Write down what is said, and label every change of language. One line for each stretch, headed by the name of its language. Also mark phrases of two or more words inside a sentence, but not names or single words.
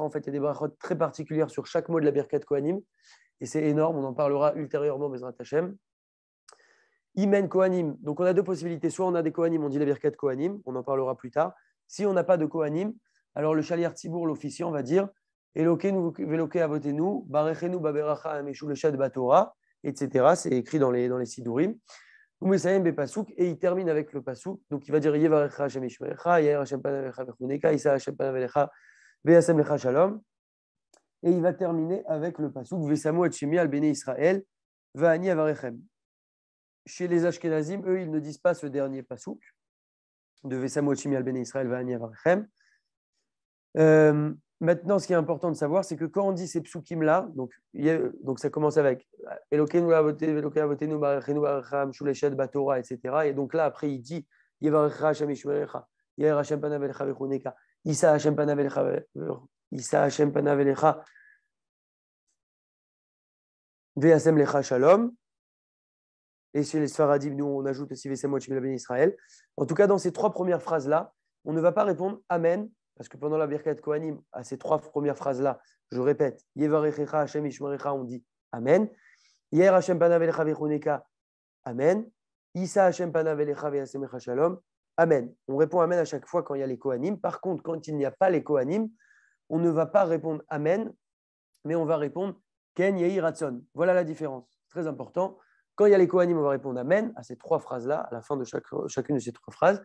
French: En fait, il y a des brachot très particulières sur chaque mot de la Birkat Kohanim, et c'est énorme, on en parlera ultérieurement,
Hebrew: בעזרת השם. אם אין כהנים,
French: donc on a 2 possibilités, soit on a des Kohanim, on dit la Birkat Kohanim, on en parlera plus tard. Si on n'a pas de Kohanim, alors le
Hebrew: שליח ציבור,
French: l'officiant, va dire
Hebrew: אלוהינו ואלוהי אבותינו ברכנו בברכה המשולשת בתורה,
French: etc. C'est écrit dans les Sidurim. Et il termine avec le pasuk. Donc il va dire
Hebrew: יברכך השם וישמרך יאר השם פניו אליך ויחנך ישא השם פניו אליך וישם לך שלום.
French: Et il va terminer avec le pasuk
Hebrew: ושמו את שמי על בני ישראל ואני אברכם.
French: Chez les Ashkenazim, eux, ils ne disent pas ce dernier pasuk de
Hebrew: ושמו את שמי על בני ישראל ואני אברכם.
French: Maintenant, ce qui est important de savoir, c'est que quand on dit ces psukim-là, donc ça commence avec
Hebrew: אלוהינו אבותינו ברכנו בברכה המשולשת בתורה,
French: etc. Et donc là, après, il dit
Hebrew: יברכך השם וישמרך יאר השם פניו אליך ויחנך ישא השם פניו אליך וישם לך שלום.
French: Et chez les Sfaradim, nous, on ajoute aussi
Hebrew: ושמו את שמי על בני ישראל.
French: En tout cas, dans ces 3 premières phrases-là, on ne va pas répondre Amen. Parce que pendant la Birkat Kohanim, à ces 3 premières phrases-là, je répète,
Hebrew: יברכך השם וישמרך,
French: on dit Amen.
Hebrew: יאר השם פניו אליך ויחנך אמן. ישא השם פניו אליך וישם לך שלום, Amen.
French: On répond Amen à chaque fois quand il y a les Kohanim. Par contre, quand il n'y a pas les Kohanim, on ne va pas répondre Amen, mais on va répondre
Hebrew: כן יהי רצון.
French: Voilà la différence. Très important. Quand il y a les Kohanim, on va répondre Amen à ces 3 phrases-là, à la fin de chacune de ces 3 phrases.